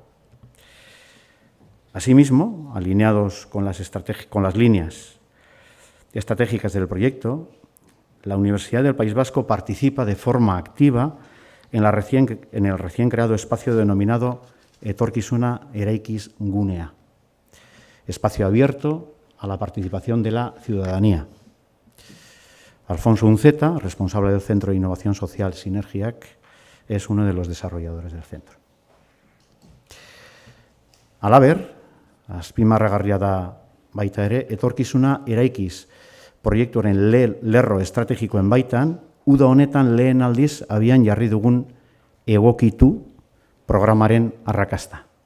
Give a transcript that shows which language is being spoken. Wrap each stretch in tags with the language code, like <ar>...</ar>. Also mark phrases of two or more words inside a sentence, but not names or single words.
<es>Asimismo, alineados con las líneas estratégicas del proyecto, la Universidad del País Vasco participa de forma activa en el recién creado espacio denominado Etorkizuna Eraikiz Gunea, espacio abierto a la participación de la ciudadanía. Alfonso Unceta, responsable del Centro de Innovación Social Sinergiak, es uno de los desarrolladores del centro.</es> <eu>Halaber, azpimarragarria da baita ere, Etorkizuna Eraikiz proiektuaren lerro estrategikoen baitan, uda honetan lehen aldiz abian jarri dugun egokitu programaren arrakasta.</eu>